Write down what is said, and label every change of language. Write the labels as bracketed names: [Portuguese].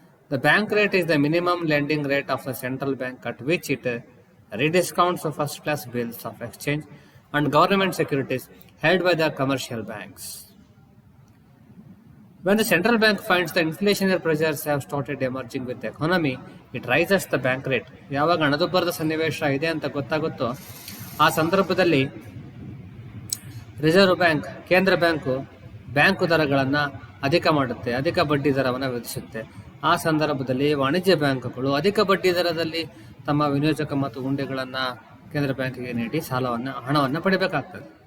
[English] The bank rate is the minimum lending rate of the central bank at which it rediscounts of first class bills of exchange and government securities held by the commercial banks. When the central bank finds the inflationary pressures have started emerging with the economy, it raises the bank rate. [Kannada] ಯಾವಾಗ ಹಣದುಬ್ಬರದ ಸನ್ನಿವೇಶ ಇದೆ ಅಂತ ಗೊತ್ತಾಗುತ್ತೋ ಆ ಸಂದರ್ಭದಲ್ಲಿ reserve bank, ಕೇಂದ್ರ bank ದರಗಳನ್ನು ಅಧಿಕ ಮಾಡುತ್ತೆ, ಅಧಿಕ ಬಡ್ಡಿ ದರವನ್ನು ವಿಧಿಸುತ್ತೆ. ಆ ಸಂದರ್ಭದಲ್ಲಿ ವಾಣಿಜ್ಯ ಬ್ಯಾಂಕುಗಳು ಅಧಿಕ ಬಡ್ಡಿ ದರದಲ್ಲಿ ತಮ್ಮ ವಿನಿಯೋಜಕ ಮತ್ತು ಹುಂಡಿಗಳನ್ನು ಕೇಂದ್ರ ಬ್ಯಾಂಕಿಗೆ ನೀಡಿ ಹಣವನ್ನು ಪಡಿಬೇಕಾಗ್ತದೆ.